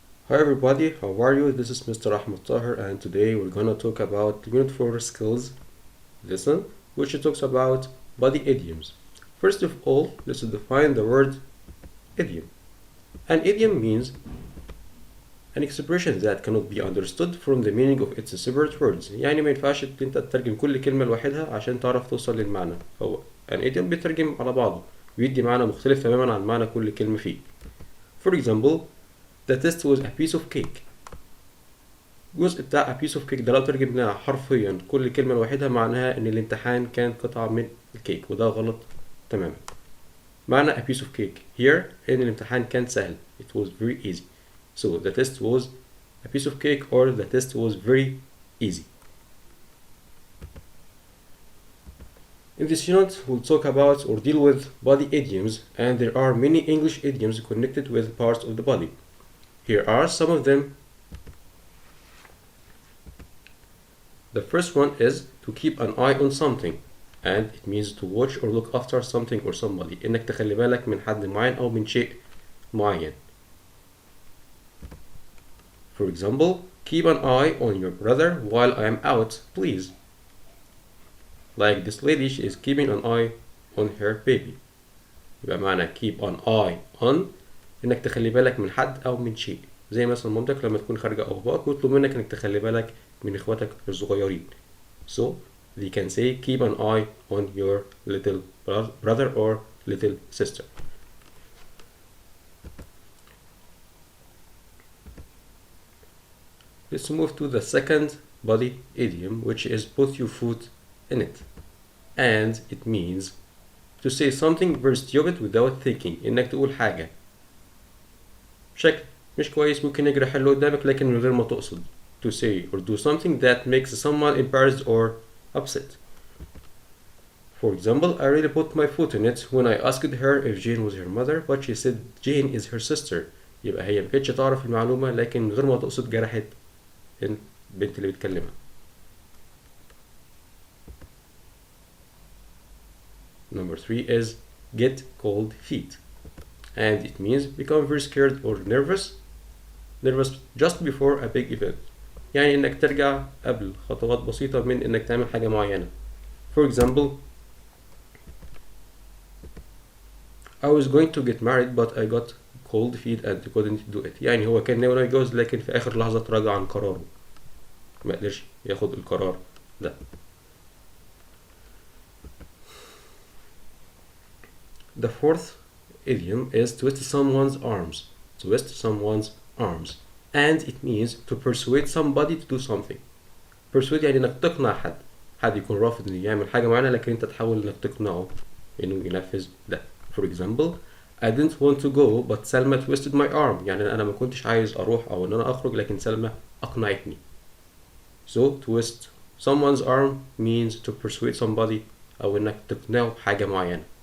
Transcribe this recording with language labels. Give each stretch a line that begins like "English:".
English: Hi everybody, how are you? This is Mr. Ahmed Tahir and today we're gonna talk about Unit 4 Skills lesson, which talks about body idioms. First of all, let's define the word idiom. An idiom means an expression that cannot be understood from the meaning of its separate words.
Arabic: يعني ما ينفعش انت تترجم كل كلمة لوحدها عشان تعرف توصل للمعنى. هو
English: an idiom
Arabic: بيترجم على بعضه ويدي معنى مختلف تماما عن معنى كل كلمة فيه.
English: For example, the test was a piece of cake.
Arabic: الجزء بتاع
English: a piece of cake
Arabic: ده لو ترجمناه حرفيا كل كلمة لوحدها معناها ان الامتحان كان قطعة من الكيك، وده غلط تماما. معنى
English: a piece of cake here
Arabic: ان الامتحان كان سهل.
English: It was very easy. So the test was a piece of cake or the test was very easy. In this unit, we'll talk about or deal with body idioms, and there are many English idioms connected with parts of the body. Here are some of them. The first one is to keep an eye on something, and it means to watch or look after something or somebody.
Arabic: إنك تخلي بالك من حد معين أو من شيء معين.
English: For example, keep an eye on your brother while I am out, please. Like this lady, she is keeping an eye on her baby.
Arabic: يبقى معنى
English: keep an eye on
Arabic: إنك تخلي بالك من حد أو من شيء. زي مثلا مامتك لما تكون خارجة أو باباك ويطلب منك إنك تخلي بالك من إخواتك الصغيرين.
English: So they can say keep an eye on your little brother or little sister. Let's move to the second body idiom, which is put your foot in it. And it means to say something very stupid without thinking.
Arabic: إنك تقول حاجة بشكل مش كويس ممكن يجرح اللي قدامك لكن من غير ما تقصد.
English: To say or do something that makes someone embarrassed or upset. For example, I really put my foot in it when I asked her if Jane was her mother, but she said Jane is her sister.
Arabic: يبقى هي ما كانتش تعرف المعلومة لكن من غير ما تقصد جرحت البنت اللي بتكلمها.
English: Number 3 is get cold feet, and it means become very scared or nervous just before a big event.
Arabic: يعني انك ترجع قبل خطوات بسيطة من انك تعمل حاجة معينة.
English: For example, I was going to get married but I got cold feet and couldn't do it.
Arabic: يعني هو كان ناوي يتجوز لكن في آخر لحظة تراجع عن قراره، ما قدرش ياخد القرار ده.
English: The fourth idiom is twist someone's arms. Twist someone's arms. And it means to persuade somebody to do something.
Arabic: Persuade يعني انك تقنع حد يكون رافض انه يعمل حاجة معينة لكن انت تحاول انك تقنعه انه ينفذ ده.
English: For example, I didn't want to go but Selma twisted my arm.
Arabic: يعني انا ما كنتش عايز اروح او ان انا اخرج لكن سلمى اقنعتني.
English: So twist someone's arm means to persuade somebody
Arabic: او انك تقنعه بحاجة معينة.